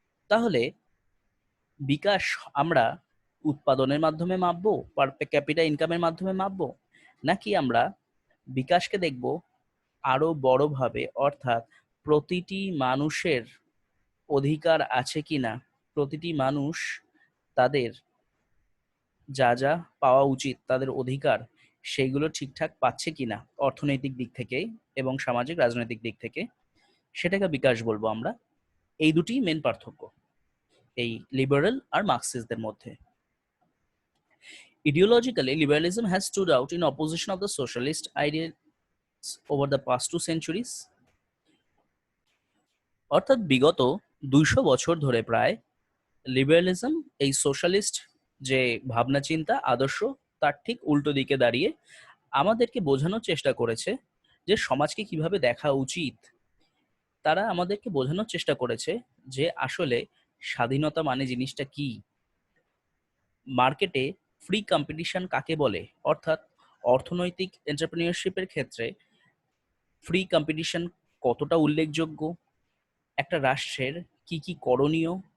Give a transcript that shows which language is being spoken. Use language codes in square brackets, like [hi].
[bn] তাহলে বিকাশ আমরা উৎপাদনের মাধ্যমে মাপবো, [en] per capita ইনকামের [bn] মাধ্যমে মাপবো, নাকি আমরা বিকাশকে দেখব আরো বড়ভাবে, অর্থাৎ প্রতিটি মানুষের অধিকার আছে কিনা, প্রতিটি মানুষ তাদের যা যা পাওয়া উচিত তাদের অধিকার সেইগুলো ঠিকঠাক পাচ্ছে কিনা অর্থনৈতিক দিক থেকে এবং সামাজিক রাজনৈতিক দিক থেকে, সেটাকে বিকাশ বলবো আমরা। এই দুটি মেন পার্থক্য এই লিবারেল আর মার্কসিস্টদের মধ্যে। [en] Ideologically, liberalism has stood out in opposition of the socialist ideals over the past 2 centuries. [bn] অর্থাৎ বিগত 200 বছর ধরে প্রায় লিবারালিজম এই সোশ্যালিস্ট যে ভাবনা চিন্তা আদর্শ তার ঠিক উল্টো দিকে দাঁড়িয়ে আমাদেরকে বোঝানোর চেষ্টা করেছে যে সমাজকে কিভাবে দেখা উচিত। তারা আমাদেরকে বোঝানোর চেষ্টা করেছে যে আসলে স্বাধীনতা মানে জিনিসটা কি, মার্কেটে ফ্রি কম্পিটিশন কাকে বলে, অর্থাৎ অর্থনৈতিক এন্টারপ্রেনিয়রশিপের ক্ষেত্রে ফ্রি কম্পিটিশন কতটা উল্লেখযোগ্য, একটা রাষ্ট্রের কি কি করণীয়,